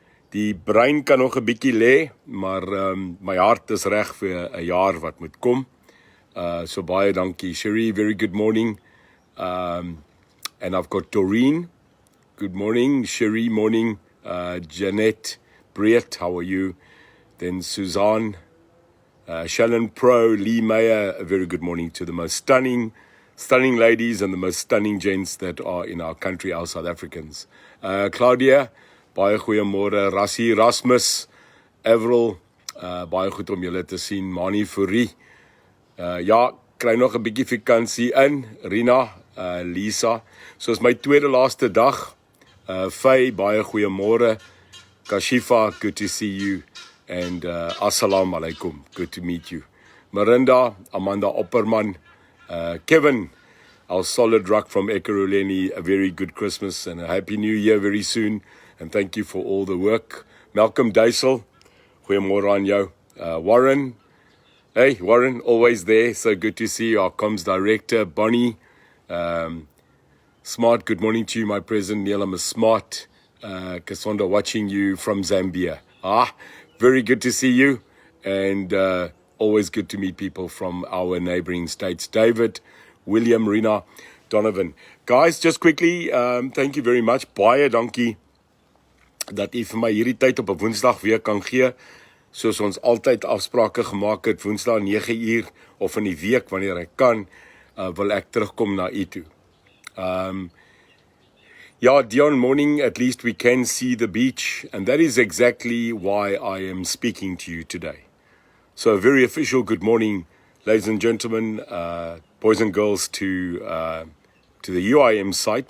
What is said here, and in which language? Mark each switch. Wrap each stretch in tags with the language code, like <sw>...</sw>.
<af>Die brein kan nog 'n bietjie lê, maar my hart is reg vir 'n jaar wat moet kom. So baie dankie.</af> <en>Sherry, very good morning. And I've got Doreen. Good morning. Sherry, morning. Janet, Breet, how are you? Then Suzanne, Shalon Pro, Lee Meyer, a very good morning to the most stunning ladies and the most stunning gents that are in our country, our South Africans.</en> <af>Claudia, baie goeiemôre. Rassie, Rasmus, Avril, baie goed om julle te sien. Mani Fourie, ja, kry nog 'n bietjie vakansie in. Rina, Lisa, soos my tweede laaste dag.</af> <en>Faye,</en> <af>baie goeiemôre.</af> <en>Kashifa, good to see you. And assalamu alaikum, good to meet you. Marinda, Amanda Opperman, Kevin, our solid rock from Ekurhuleni, a very good Christmas and a happy new year very soon. And thank you for all the work.</en> <af>Malcolm Duisel, goeiemôre aan jou.</af> <en>Warren, hey Warren, always there, so good to see you. Our comms director, Bonnie, Smart, good morning to you, my president. Neil, I'm a Smart. Cassandra, watching you from Zambia. Very good to see you, and always good to meet people from our neighboring states. David, William, Rina, Donovan. Guys, just quickly, thank you very much.</en> <af>Baie dankie dat u vir my hierdie tyd op 'n Woensdag weer kan gee, soos ons altyd afsprake gemaak het, Woensdag 9uur of in die week wanneer ek kan, wil ek terugkom na u toe.</af> <en>Yeah, Dion, morning, at least we can see the beach, and that is exactly why I am speaking to you today. So a very official good morning, ladies and gentlemen, boys and girls, to the UIM site.</en>